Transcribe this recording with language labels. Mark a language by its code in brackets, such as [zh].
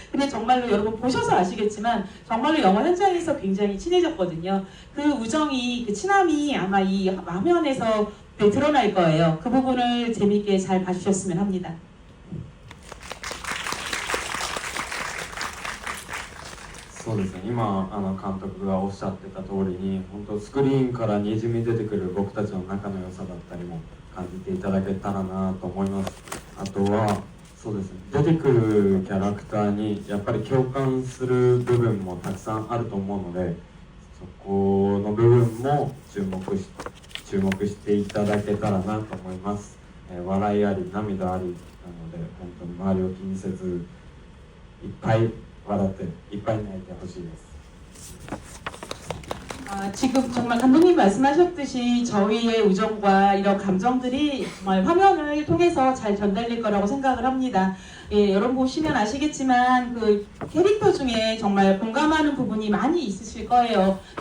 [ko] 근데 정말로 여러분 보셔서 아시겠지만 정말로 영화 현장에서 굉장히 친해졌거든요. 그 우정이, 그 친함이 아마 이 화면에서 드러날 거예요. 그 부분을 재미있게 잘 봐주셨으면 합니다. [ja] そうですね、今監督がおっしゃってた通りに、本当スクリーンからにじみ出てくる僕たちの仲の良さだったりも感じていただけたらなと思います。あとはそうですね、出てくるキャラクターにやっぱり共感する部分もたくさんあると思うので、そこの部分も注目していただけたらなと思います。笑いあり涙ありなので、本当に周りを気にせずいっぱい笑っていっぱい泣いてほしいです。 [ko] 지금 정말 감독님 말씀하셨듯이 저희의 우정과 이런 감정들이 정말 화면을 통해서 잘 전달될 거라고 생각을 합니다. 예, 여러분 보시면 아시겠지만 그 캐릭터 중에 정말 공감하는 부분이 많이 있으실 거예요.